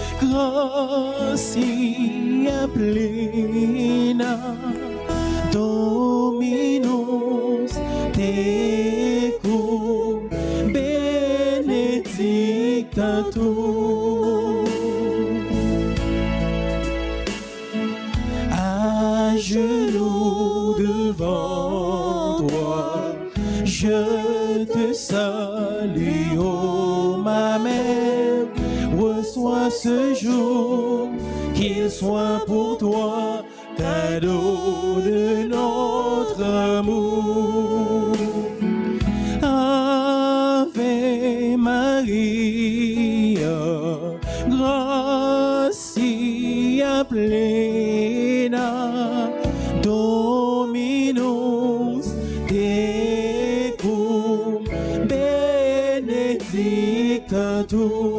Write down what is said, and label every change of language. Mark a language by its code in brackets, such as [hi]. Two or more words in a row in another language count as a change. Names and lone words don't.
[la] gracia plena, Dominus tecum, benedicta tu. [fr] À genoux devant toi, je te salue, ô ma mère. Reçois ce jour, qu'il soit pour toi cadeau de notre amour. [la] Ave Maria, gratia plena, Dominus tecum, benedicta tu.